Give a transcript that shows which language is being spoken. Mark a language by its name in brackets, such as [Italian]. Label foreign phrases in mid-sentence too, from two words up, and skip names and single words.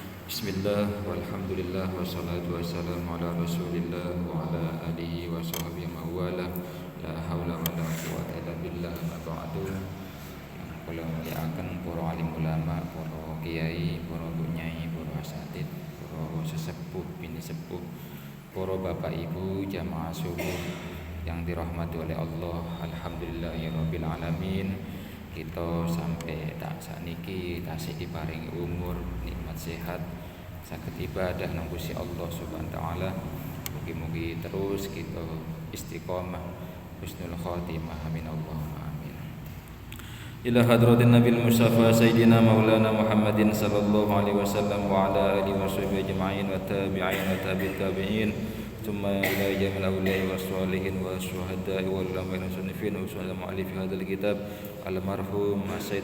[Arabic] بسم الله، والحمد لله، والصلاة والسلام على رسول الله وعلى آله وصحبه ومن والاه. لا حول ولا قوة إلا بالله. أما بعد. [Javanese] Kula muliaken para alim ulama, para kiai, para nyai, para asatid, para sesepuh, bini sepuh, para bapak ibu jamaah subuh [Indonesian] yang dirahmati oleh Allah. [Arabic] الحمد لله رب العالمين. [Javanese] Kita sampai tak sakniki tasih diparingi umur, nikmat sehat, saged ibadah nang Gusti Allah [Arabic] سبحانه وتعالى. [Javanese] Mugi-mugi terus kita istiqomah [Arabic] حسن الخاتمة، آمين اللهم آمين. إلى حضرة النبي المصطفى سيدنا ومولانا محمد صلى الله عليه وسلم وعلى آله وصحبه أجمعين والتابعين وتابعي التابعين. ثم إلى جميع الأولياء والصالحين والشهداء والعلماء والمصنفين وسائر مؤلفي هذا الكتاب المرحوم السيد